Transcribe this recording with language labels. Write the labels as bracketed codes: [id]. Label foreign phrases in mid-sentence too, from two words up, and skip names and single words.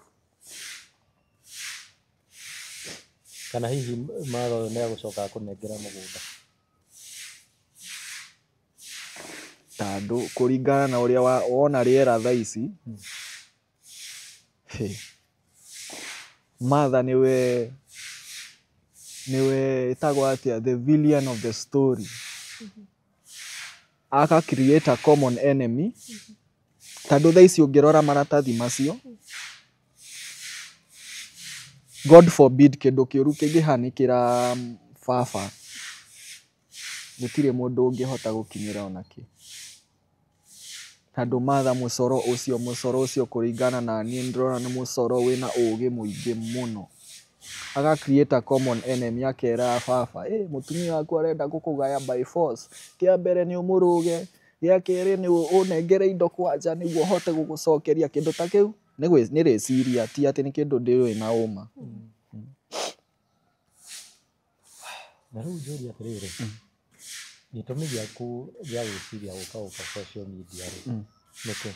[ki] kana hihi Martha ũyũ nĩagũcoka kũnengera mũgũnda tondu kuringana na uria wona rĩera tha ici Martha niwe niwe itagwo atia [en] the villain of the story. Aka create a common enemy. [ki] Tandå thaa ici ũngĩrora maratathi macio, [en] God forbid [ki] kĩndũ kĩũru kĩngĩhanĩkĩra baba, gũtirĩ mũndũ ũngĩhota gũkinyĩra onakĩ. Tandũ matha mũcoro ũcio kũringana na niĩ ndĩrona nĩ mũcoro wĩna ũũgĩ mũingĩ mũno. [en] Aga create a common enemy, [ki] akera baba, mũtumia waku arenda gũkũgaya [en] by force. [ki] Kĩa mbere nĩ ũmũrũge, gĩa kerĩ nĩ ũnengere indo kwanja nĩguo hote gũgũcokeria kĩndũ ta kĩu. Nĩ rĩciria, ti atĩ nĩ kĩndũ ndĩũĩ na ũma. Na rĩu njũria atĩrĩrĩ, gĩtũmi gĩaku gĩa gwĩciria gũka [en] social media [ki] rĩ, nĩkĩ?